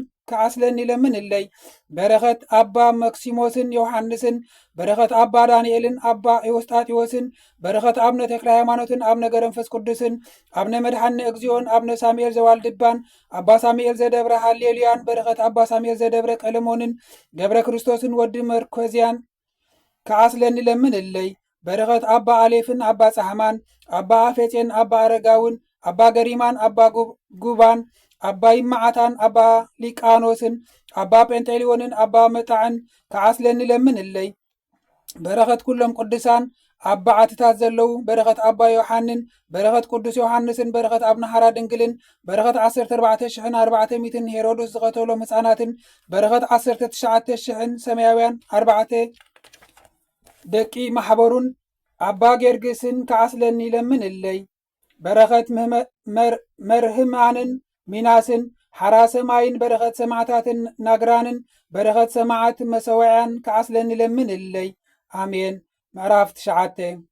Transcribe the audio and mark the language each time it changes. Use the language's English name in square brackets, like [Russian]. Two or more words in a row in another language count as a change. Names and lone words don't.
[Tigrinya] ከዓስለኒ ለምንለይ። በረኸት አባ መክሲሞስን ዮሐንስን፣ በረኸት አባ ዳንኤልን፣ አባ ኤዎስጣቴዎስን፣ በረኸት አብነ ተክለ ሃይማኖትን፣ አብነ ገረንፈስ ቅዱስን፣ አብነ መድኃኔ እግዚኦን፣ አብነ ሳሙኤል ዘዋልድባን፣ አባ ሳሙኤል ዘደብረ ሃሌልያን፣ በረኸት አባ ሳሙኤል ዘደብረ ቀለሞንን፣ ገብረ ክርስቶስን ወዲ መርኮዚያን ከዓስለኒ ለምንለይ። በረኸት አባ አሌፍን፣ አባ ጻሕማን፣ አባ አፌፄን፣ አባ አረጋውን፣ አባ ገሪማን፣ አባ ጉባን፣ አባ ይማዓታን፣ አባ ሊቃኖስን፣ አባ ጴንጤሊዮንን፣ አባ መጣዕን ከዓስለኒ ለምንለይ። በረኸት ኩሎም ቅዱሳን አባ ዓትታት ዘለው በረኸት አባ ዮሐንን፣ በረኸት ቅዱስ ዮሐንስን፣ በረኸት አብነ ሓራ ድንግልን፣ በረኸት 14,400 ሄሮዶስ ዝቐተሎም ህፃናትን፣ በረኸት 19,000 ሰማያውያን 4 ደቂ ማሕበሩን አባ ጌርግስን ከዓስለኒ ለምንለይ። በረኸት መርህማንን፣ ሚናስን፣ ሓራ ሰማይን፣ በረኸት ሰማዕታትን ናግራንን፣ በረኸት ሰማዕት መሰውያን ከዓስለኒ ለምንለይ። አሜን። ምዕራፍ 9